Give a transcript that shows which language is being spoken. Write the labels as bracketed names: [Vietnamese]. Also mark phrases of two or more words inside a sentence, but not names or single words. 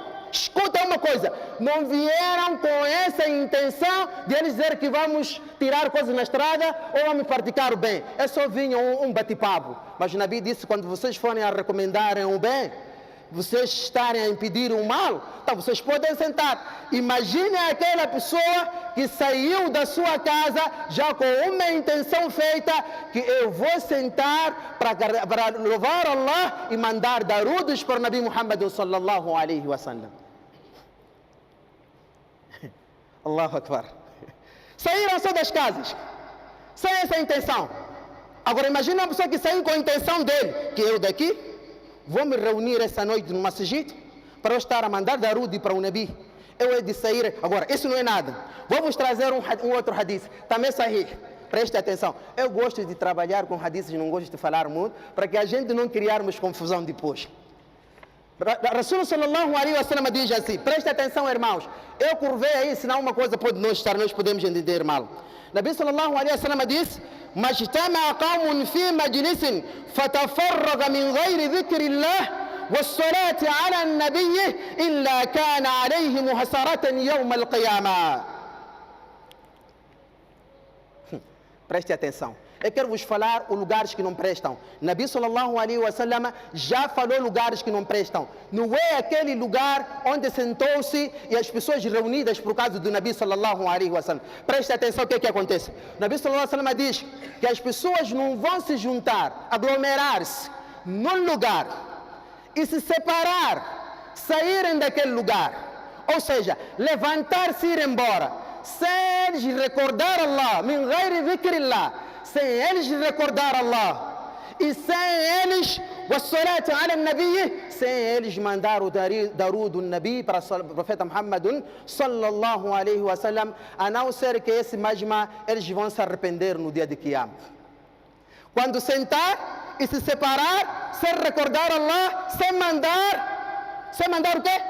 [Portuguese] Escuta uma coisa, não vieram com essa intenção de eles dizer que vamos tirar coisas na estrada ou vamos praticar o bem. É só vinham um bate-papo. Mas o Nabi disse: quando vocês forem a recomendarem o bem, vocês estarem a impedir o mal, então vocês podem sentar. Imaginem aquela pessoa que saiu da sua casa já com uma intenção feita, que eu vou sentar para louvar Allah e mandar darudos para o Nabi Muhammad [Arabic] صلى الله عليه وسلم. الله أكبر. [Portuguese] Saíram só das casas sem essa intenção. Agora imagine uma pessoa que saiu com a intenção dele, que eu daqui vou me reunir essa noite no masjid para eu estar a mandar darudi para o Nabi. Eu he de sair. Agora, isso não é nada. Vou vos trazer um outro hadith, também sahih. Preste atenção. Eu gosto de trabalhar com hadiths, não gosto de falar muito, para que a gente não criarmos confusão depois. [Arabic] رسول صلى الله عليه وسلم [Portuguese] diz assim, preste atenção, irmãos. Eu curvei aí, senão uma coisa pode não estar, nós podemos entender mal. [Arabic] النبي صلى الله عليه وسلم diz: "ما اجتمع قوم في مجلس فتفرقوا من غير ذكر الله والصلاة على النبي إلا كان عليهم حسرة يوم القيامة." [Portuguese] Preste atenção. Eu quero vos falar os lugares que não prestam. Nabi [Arabic] صلى الله عليه وسلم [Portuguese] já falou lugares que não prestam. Não é aquele lugar onde sentou-se e as pessoas reunidas por causa do Nabi [Arabic] صلى الله عليه وسلم. [Portuguese] Preste atenção o que acontece. Nabi [Arabic] صلى الله عليه وسلم [Portuguese] diz que as pessoas não vão se juntar, aglomerar-se num lugar e se separar, saírem daquele lugar. Ou seja, levantar-se e ir embora, sem eles recordar Allah, [Arabic] من غير ذكر الله, [Portuguese] sem eles recordar Allah, e sem eles, [Arabic] والصلاة على النبي, [Portuguese] sem eles mandar o darud do Nabi para o profeta Muhammad [Arabic] صلى الله عليه وسلم, [Portuguese] a não ser que esse majma, eles vão se arrepender no dia de Qiyam. Quando sentar e se separar, sem recordar Allah, sem mandar o quê?